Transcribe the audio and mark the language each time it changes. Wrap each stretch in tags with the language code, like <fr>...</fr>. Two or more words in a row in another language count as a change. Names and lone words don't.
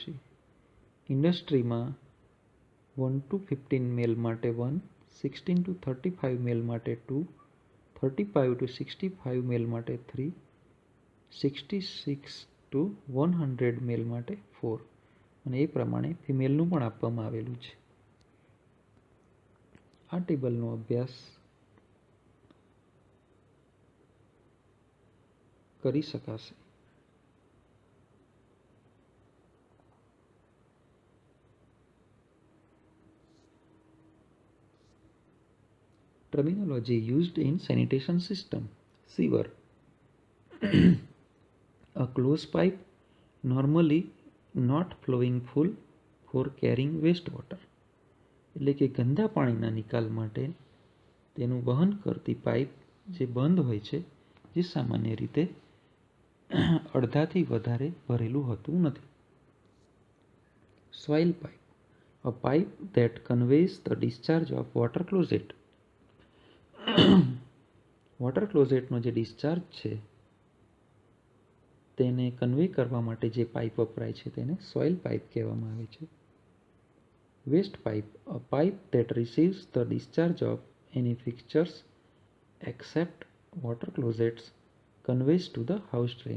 <gu>ઇન્ડસ્ટ્રીમાં 1 to 15 મેલ માટે 1, 16 to 35 મેલ માટે 2, 35 to 65 મેલ માટે 3, 66 to 100 મેલ માટે 4 અને એ પ્રમાણે ફિમેલનું પણ આપવામાં આવેલું છે. આ ટેબલનો અભ્યાસ કરી શકાશે.</gu> <en>Terminology used in sanitation system. Sewer. A closed pipe, normally not flowing full for carrying wastewater.</en> <gu>એટલે કે ગંદા પાણીના નિકાલ માટે તેનું વહન કરતી પાઇપ જે બંધ હોય છે, જે સામાન્ય રીતે અડધાથી વધારે ભરેલું હોતું નથી.</gu> <en>Swale pipe. A pipe that conveys the discharge of water closet.</en> <gu>વોટર ક્લોઝેટનો જે ડિસ્ચાર્જ છે તેને કન્વે કરવા માટે જે પાઇપ વપરાય છે તેને</gu> <en>soil pipe</en> <gu>કહેવામાં આવે છે.</gu> <en>waste pipe. A pipe that receives the discharge of any fixtures except water closets conveys to the house drain.</en>